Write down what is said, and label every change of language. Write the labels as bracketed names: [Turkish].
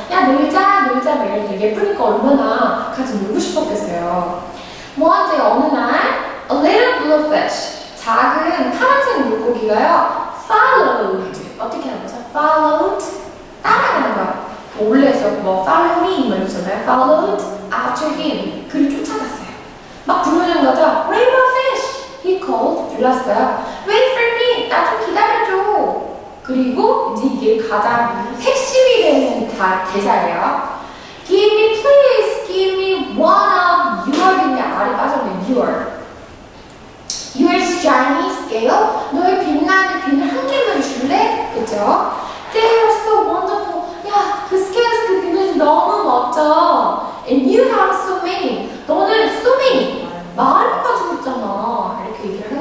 [Korean] 야 놀자 막 이러는데 예쁘니까 얼마나 같이 놀고 싶었겠어요. 뭐한테 어느 날 [English] a little blue fish [Korean] 작은 파란색 물고기가요 followed 어떻게 하는 거죠? followed 따라가는 거예요. 원래에서 뭐 [English] follow me [Korean] 뭐 이러잖아요. [English] followed after him [Korean] 그를 쫓아갔어요. 막 부르는 거죠. [English] rainbow fish he called [Korean] 불렀어요. [English] wait for me [Korean] 나 좀 기다려줘. 그리고 이제 이게 가장 핵심이 되는 대사예요. [English] Give me please, give me one of your [Korean] 근데 아래 빠졌네. [English] Your shiny scale. [Korean] 너의 빛나는 비늘 한 개만 줄래? 그죠? [English] They are so wonderful. [Korean] 야, 그 scales 그 비늘이 너무 멋져. [English] And you have so many. [Korean] 너는 so many. 많이 가지고 있잖아. 이렇게